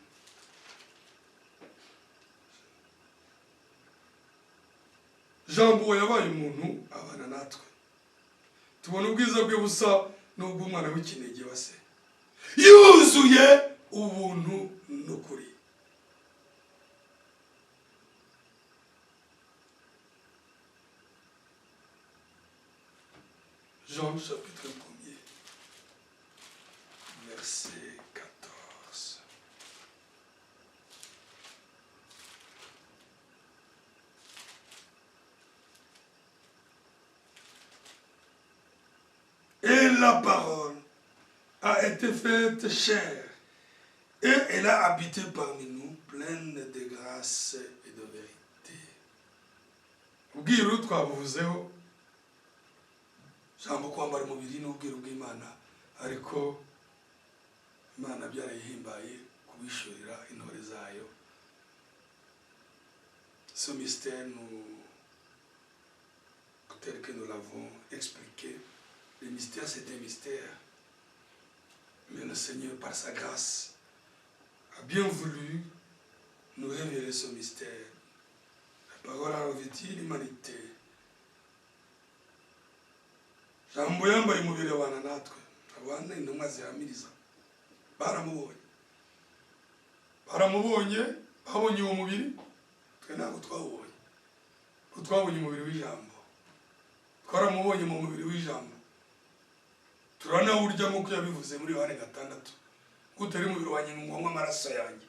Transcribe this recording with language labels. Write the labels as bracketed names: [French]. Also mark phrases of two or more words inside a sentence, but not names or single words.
[Kinyarwanda] Jambo yabaye umuntu abana natwe. Tubona ubwiza bwe busa n'ubw'umwana w'ikinege wase. Yuzuye ubuntu n'ukuri. [French] Jean chapitre 1er, verset 14. Et la parole a été faite chair, et elle a habité parmi nous, pleine de grâce et de vérité. [Kinyarwanda] Ubwiru twabuvuzeho jambo kwambara umubiri n'ubwiru bw'Imana, ariko Imana byarayihimbaye kubishurira intore zayo. [French] Ce mystère, tel que nous l'avons expliqué, le mystère c'est un mystère, mais le Seigneur par sa grâce a bien voulu nous révéler ce mystère. La parole a revêtu l'humanité. [Kinyarwanda] Jambo yambaye umubiri abana natwe, abana intumwa zihamiriza baramubonye, babonye uwo mubiri, twe ntabwo twawubonye, ko twabonye umubiri w'ijambo, twaramubonye mu mubiri w'ijambo, turanawurya nk'uko yabivuze muri Yohana 6, utari umubiri wanjye ngo nywe amaraso yanjye.